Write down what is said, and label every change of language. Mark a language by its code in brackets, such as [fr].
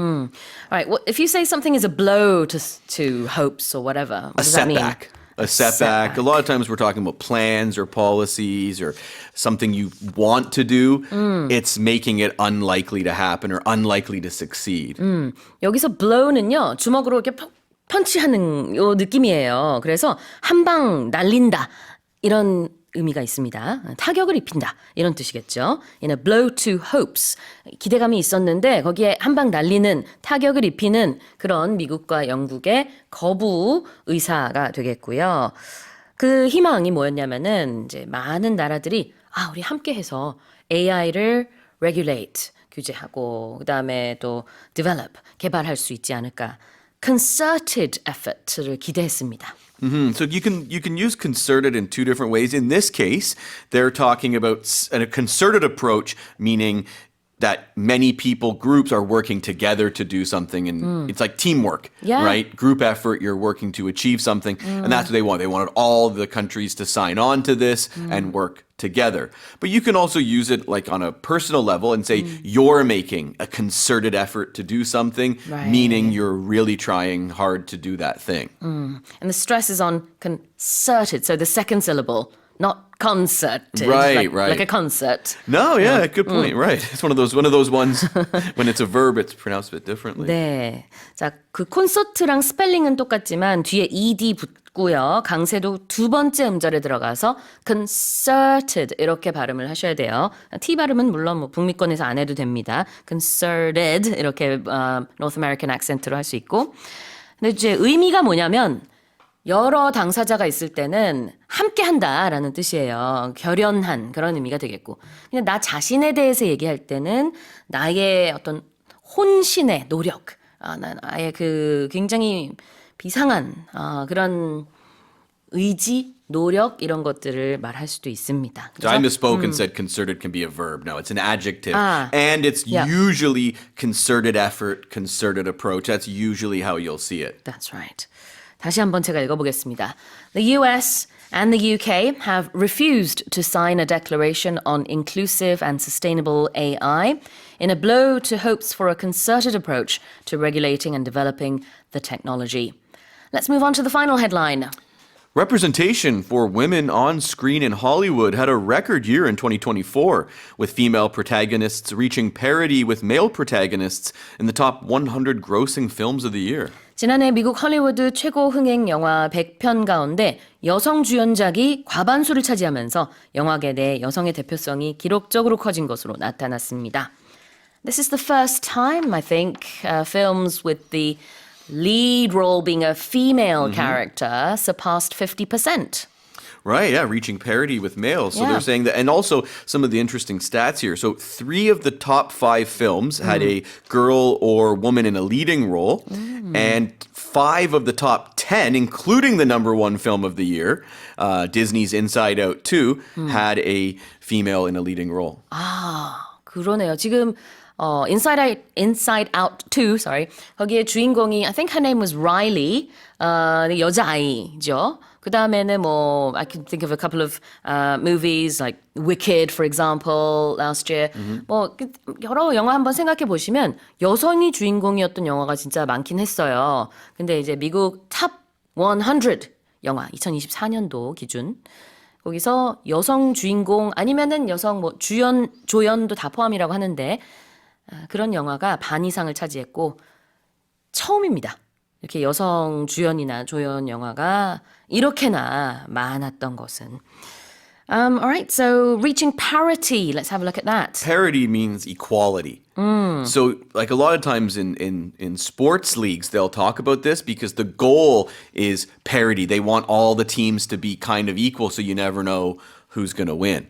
[en] All right. Well, if you say something is a blow to hopes or whatever, what does that mean? A setback. A lot of times we're talking about plans or policies or something you want to do. It's making it unlikely to happen or unlikely to succeed. [ko] 여기서 blow는요, 주먹으로 이렇게 펀치하는 요 느낌이에요. 그래서 한 방 날린다 이런 의미가 있습니다. 타격을 입힌다 이런 뜻이겠죠. [en] In a blow to hopes. [ko] 기대감이 있었는데 거기에 한 방 날리는 타격을 입히는 그런 미국과 영국의 거부 의사가 되겠고요. 그 희망이 뭐였냐면은 이제 많은 나라들이 우리 함께해서 AI를 regulate 규제하고 그다음에 또 develop 개발할 수 있지 않을까. [en] Concerted effort [ko] 를 기대했습니다. [en] So you can use concerted in two different ways. In this case, they're talking about a concerted approach, meaning that many people, groups are working together to do something, and it's like teamwork, Yeah. right? Group effort, you're working to achieve something, and that's what they want. They wanted all the countries to sign on to this and work together. But you can also use it like on a personal level and say you're making a concerted effort to do something, Right. meaning you're really trying hard to do that thing. And the stress is on concerted, so the second syllable, not concerted, Right. like a concert. No, yeah, good point. Right. It's one of those ones when it's a verb, it's pronounced a bit differently. [ko] 네, 자, 그 콘서트랑 스펠링은 똑같지만 뒤에 ed 붙고요. 강세도 두 번째 음절에 들어가서 concerted 이렇게 발음을 하셔야 돼요. T 발음은 물론 뭐 북미권에서 안 해도 됩니다. concerted 이렇게 [en] North American accent [ko] 로 할 수 있고. 근데 이제 의미가 뭐냐면 여러 당사자가 있을 때는 함께 한다라는 뜻이에요. 결연한 그런 의미가 되겠고. 그냥 나 자신에 대해서 얘기할 때는 나의 어떤 혼신의 노력, 나의 그 굉장히 비상한 그런 의지, 노력 이런 것들을 말할 수도 있습니다. [en] So I misspoke and said concerted can be a verb. No, it's an adjective. And it's Yeah. usually concerted effort, concerted approach. That's usually how you'll see it. That's right. [ko] 다시 한번 제가 읽어보겠습니다. [en] The US and the UK have refused to sign a declaration on inclusive and sustainable AI in a blow to hopes for a concerted approach to regulating and developing the technology. Let's move on to the final headline. Representation for women on screen in Hollywood had a record year in 2024, with female protagonists reaching parity with male protagonists in the top 100 grossing films of the year. [ko] 지난해 미국 헐리우드 최고 흥행 영화 100편 가운데 여성 주연작이 과반수를 차지하면서 영화계 내 여성의 대표성이 기록적으로 커진 것으로 나타났습니다. [en] This is the first time, I think, films with the lead role being a female character surpassed 50%. Right, yeah, reaching parity with males. So Yeah. they're saying that, and also some of the interesting stats here. So 3 of the top 5 films had a girl or woman in a leading role, and 5 of the top 10, including the number 1 film of the year, Disney's Inside Out 2, had a female in a leading role. [ko] 그러네요. 지금 Inside Out 2, [en] sorry. [ko] 거기에 주인공이 [en] I think her name was Riley. [ko] 여자아이죠. 그 다음에는 뭐 [en] I can think of a couple of movies like Wicked, for example, last year. [ko] 뭐 여러 영화 한번 생각해 보시면 여성이 주인공이었던 영화가 진짜 많긴 했어요. 근데 이제 미국 탑 100 영화 2024년도 기준 거기서 여성 주인공 아니면은 여성 뭐 주연, 조연도 다 포함이라고 하는데 그런 영화가 반 이상을 차지했고 처음입니다. 이렇게 여성 주연이나 조연 영화가 이렇게나 많았던 것은. [en] Alright, so reaching parity. Let's have a look at that. Parity means equality. So, like a lot of times in sports leagues, they'll talk about this because the goal is parity. They want all the teams to be kind of equal, so you never know who's going to win.